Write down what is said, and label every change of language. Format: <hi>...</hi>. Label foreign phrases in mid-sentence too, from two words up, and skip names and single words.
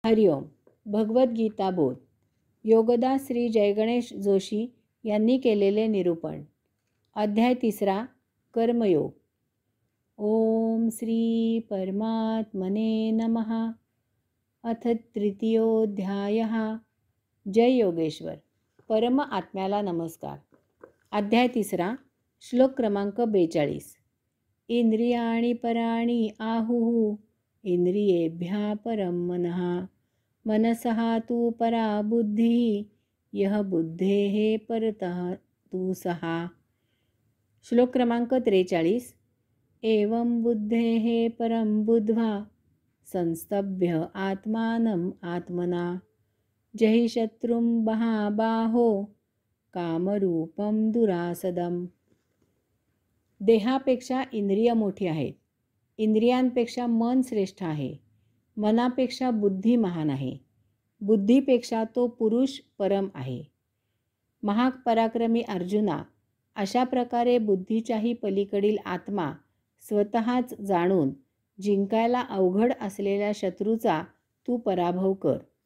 <mr>हरिओम. भगवद्गीता बोध. योगदास श्री जयगणेश जोशी यांनी केलेले निरूपण. अध्याय 3. कर्मयोग.</mr> <sa>ओम श्री परमात्मने नमः. अथ तृतीयोऽध्यायः.</sa> <mr>जय योगेश्वर. परम आत्म्याला नमस्कार. अध्याय 3. श्लोक क्रमांक 42.</mr> <sa>इंद्रियाणि पराणि आहुः इंद्रियेभ्यः परं मनः मनसः तु परा बुद्धिः यः बुद्धेः परतः तु सः.</sa> <mr>श्लोक क्रमांक 43.</mr> <sa>एवं बुद्धेः परं बुद्ध्वा संस्तभ्य आत्मानम् आत्मना जहि शत्रुं महाबाहो कामरूपं दुरासदम्.</sa> <mr>देहापेक्षा इंद्रिय मोठी आहेत. इंद्रियांपेक्षा मन श्रेष्ठ आहे. मनापेक्षा बुद्धी महान आहे. बुद्धीपेक्षा तो पुरुष परम आहे. महापराक्रमी अर्जुना, अशा प्रकारे बुद्धीच्याही पलीकडील आत्मा स्वतःच जाणून जिंकायला अवघड असलेल्या शत्रूचा तू पराभव कर.</mr>